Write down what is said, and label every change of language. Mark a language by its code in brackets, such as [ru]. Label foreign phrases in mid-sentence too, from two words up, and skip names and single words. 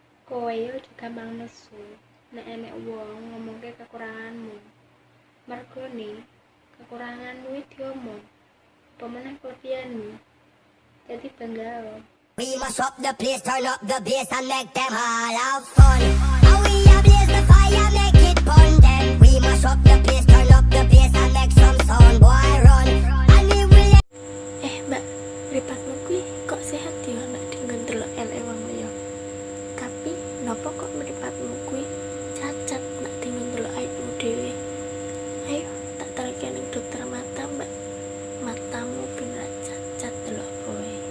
[jv] Kowe yo juga gampang nesu nek enek wong ngomongke kekuranganmu. Mergone kekuranganmu iki diomong, apa meneh kelebihanmu. [id] Jadi bangga. [en] We must up the place, turn up the bass and make them all have fun. And we ablaze the fire, make it fun. Then we must up the place, turn up the bass and make some sound, boy run. And we will. [jv] Mbak, mripatmu kuwi kok sehat ya nek dengan delok elek wong liya. Tapi napa kok mripatmu kuwi cacat nek dengan delok aibmu dhewe. Ayo tak terke ning dokter mata, Mbak. Matamu ben ra cacat delok kowe.